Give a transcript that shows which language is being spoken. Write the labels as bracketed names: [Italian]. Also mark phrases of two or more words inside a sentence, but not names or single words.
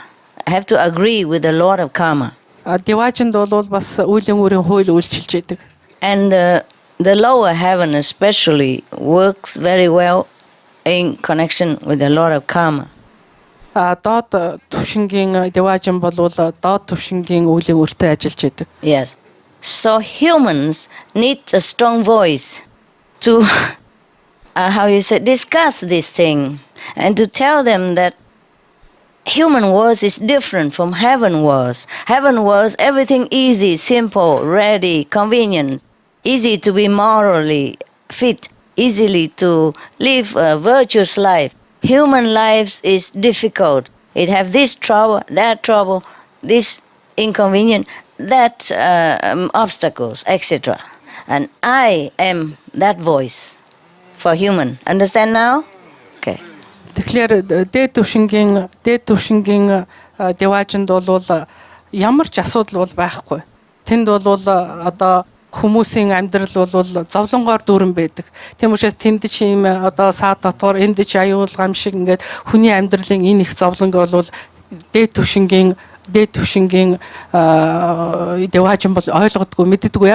[English] Have to agree with the law of karma. [Mongolian] Деважинд бол бас үеийн үрийн хууль үйлчилж байдаг. [English] And the lower heaven especially works very well in connection with the law of karma. [Mongolian] Доод түвшингийн Деважин бол доод түвшингийн үеийн үртэй ажиллаж байдаг. [English] Yes. So humans need a strong voice to discuss this thing and to tell them that human world is different from heaven world. Heaven world, everything easy, simple, ready, convenient, easy to be morally fit, easily to live a virtuous life. Human life is difficult. It have this trouble, this inconvenient, that obstacles, etc. And I am that voice for human. Understand now? Okay. [Mongolian] Тэгэхээр дээд түвшингийн Деважинд бол ямар ч асуудал бол байхгүй. Тэнд бол одоо хүмүүсийн амьдрал бол зовлонгоор дүүрэн байдаг. Тийм учраас тэнд ч юм одоо саад дотор энд ч аюул гам шиг ингээд хүний амьдралын энэ их зовлонг бол дээд түвшингийн Деважин бол ойлгодгүй мэддэггүй.